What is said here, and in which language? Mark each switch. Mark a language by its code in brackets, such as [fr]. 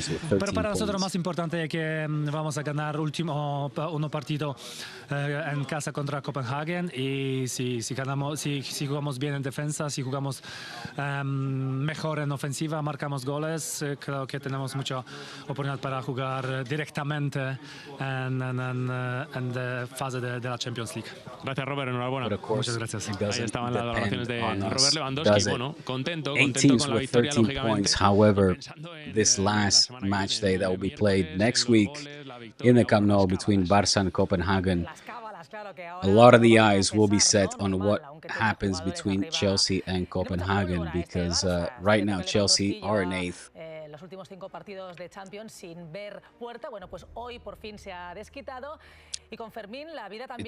[es] Pero para nosotros lo más importante es que vamos a ganar último partido en casa contra Copenhagen, y si ganamos, si jugamos bien en defensa, si jugamos mejor en ofensiva, marcamos goles, creo que tenemos mucha oportunidad para jugar directamente en la fase de la Champions League. Gracias, Robert, enhorabuena. Muchas gracias. Ahí estaban las valoraciones de Robert Lewandowski. Bueno, contento con la victoria, lógicamente. [en] However, this last match day that will be played next week in the Camp Nou between Barça and Copenhagen, a lot of the eyes will be set on what happens between Chelsea and Copenhagen, because right now Chelsea are in 8th [es] los últimos 5 partidos de Champions sin ver puerta. Bueno, pues hoy por fin se ha desquitado. Y con Fermín la vida también